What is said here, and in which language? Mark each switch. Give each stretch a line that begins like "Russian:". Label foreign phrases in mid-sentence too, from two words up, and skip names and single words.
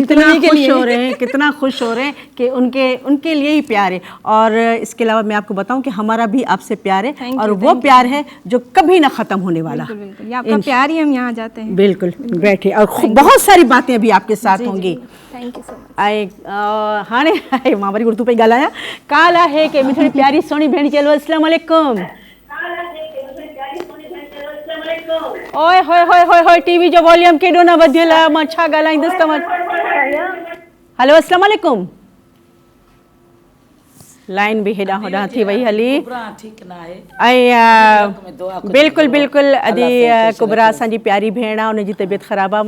Hindi: कितना खुश हो रहे हैं, कितना खुश हो रहे हैं कि उनके लिए ही प्यार है। और इसके अलावा मैं आपको बताऊं कि हमारा भी आपसे प्यार है और वो प्यार है जो कभी ना ख़त्म होने वाला। बिल्कुल, ये आपका प्यार ही हम यहाँ जाते हैं। बिल्कुल, बैठे और बहुत सारी बातें अभी आपके साथ होंगी।
English: thank you so much.
Sindhi: हाणे मां वरी उर्दू पे ॻाल्हायां। काल आहे कि मिठड़ी प्यारी सोनी भेण चलो
Arabic: السلام عليكم.
Sindhi: ओए होए होए होए होए, टीवी जो वॉल्यूम केॾो न वधियल आहे, मां छा ॻाल्हाईंदसि तव्हां।
Arabic: हेलो السلام عليكم.
Sindhi: लाइन भी हेॾां होॾां थी वई हली। ऐं बिल्कुलु बिल्कुलु, अदी कुबरा असांजी प्यारी भेण आहे, उनजी तबियत ख़राबु आहे।